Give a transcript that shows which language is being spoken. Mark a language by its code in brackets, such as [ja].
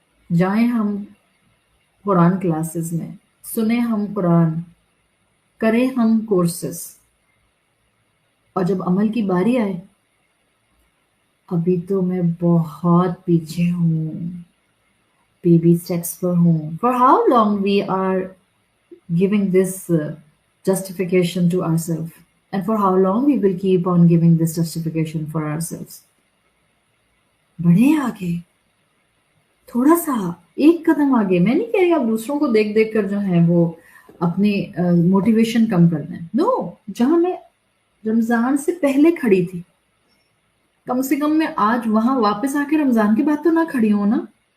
[hi] जाएं हम कुरान क्लासेस में, सुने हम कुरान, करें हम कोर्सेस, और जब अमल की बारी आए, अभी तो मैं बहुत पीछे हूँ, बेबी स्टेप्स पर हूँ। [en] For how long we are giving this justification to ourselves, and for how long we will keep on giving this justification for ourselves? [hi] बढ़े आगे, थोड़ा सा एक कदम आगे। मैं नहीं कह रही आप दूसरों को देख देख कर जो है वो अपनी मोटिवेशन कम कर दें। नो, जहां मैं रमजान से पहले खड़ी थी, कम से कम मैं आज वहां वापस आके रमजान के बाद तो ना खड़ी हूं ना।